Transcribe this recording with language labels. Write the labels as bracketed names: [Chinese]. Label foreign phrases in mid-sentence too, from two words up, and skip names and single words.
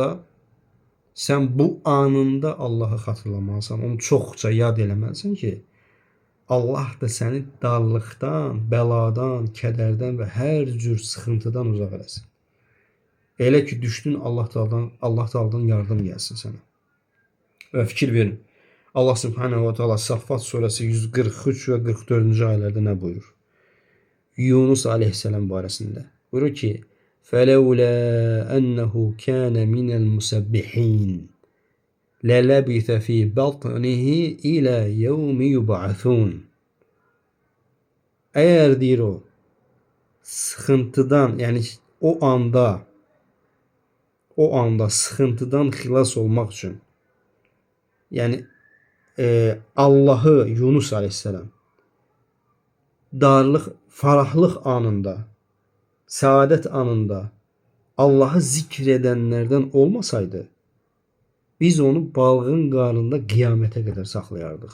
[Azerbaijani] Sən bu anında Allahı xatırlamalısan, onu çoxca yad eləməlisən ki, Allah da səni darlıqdan, bəladan, kədərdən və hər cür sıxıntıdan uzaq eləsin. Elə ki, düşdün Allah Teala'dan yardım gəlsin sənə. Və fikir verin. Allah [Arabic] سبحانه وتعالى [Azerbaijani] Saffat surəsi 143 və 44-cü ayələrdə nə buyurur? Yunus aleyhisselam barəsində. Buyurur ki, [Arabic] فَلَوْلَا أَنَّهُ كَانَ مِنَ الْمُسَبِّحِينَ لَلَبِثَ فِي بَطْنِهِ إِلَى يَوْمِ يُبْعَثُونَ. [Azerbaijani] Əgər deyir o, sıxıntıdan, yəni o anda sıxıntıdan xilas olmaq üçün, yəni Allahı Yunus aleyhisselam darlıq, farahlıq anında, saadət anında Allahı zikr edənlərdən olmasaydı, biz onu balığın qarnında qiyamətə qədər saxlayardıq.